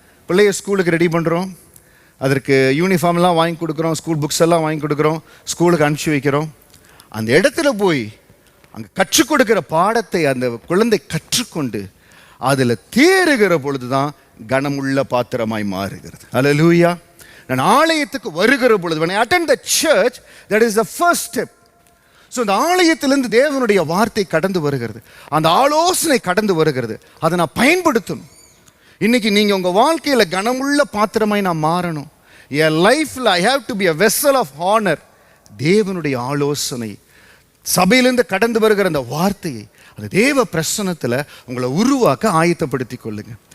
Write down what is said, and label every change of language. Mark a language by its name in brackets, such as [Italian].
[Tamil] பிள்ளைய ஸ்கூலுக்கு ரெடி பண்ணுறோம், அதற்கு யூனிஃபார்ம்லாம் வாங்கி கொடுக்குறோம், ஸ்கூல் புக்ஸ் எல்லாம் வாங்கி கொடுக்குறோம், ஸ்கூலுக்கு அனுப்பிச்சி வைக்கிறோம். அந்த இடத்துல போய் அங்கே கற்றுக் கொடுக்கிற பாடத்தை அந்த குழந்தை கற்றுக்கொண்டு அதில் தேறுகிற பொழுது தான் கனமுள்ள பாத்திரமாய் மாறுகிறது. அல்லேலூயா. நான் ஆலயத்துக்கு வருகிற பொழுது, [English] when I attend the church, that is the first step. [Tamil] So அந்த ஆலயத்திலிருந்து தேவனுடைய வார்த்தை கடந்து வருகிறது, அந்த ஆலோசனை கடந்து வருகிறது, அதை நான் பயன்படுத்தணும். இன்னைக்கு நீங்கள் உங்கள் வாழ்க்கையில் கனமுள்ள பாத்திரமாய் நான் மாறணும். என் லைஃப்பில் [English] I have to be a vessel of honour. [Tamil] தேவனுடைய ஆலோசனை, சபையிலிருந்து கடந்து வருகிற அந்த வார்த்தையை, அந்த தேவ பிரசன்னத்தில் உங்களை உருவாக்க ஆயத்தப்படுத்தி கொள்ளுங்க.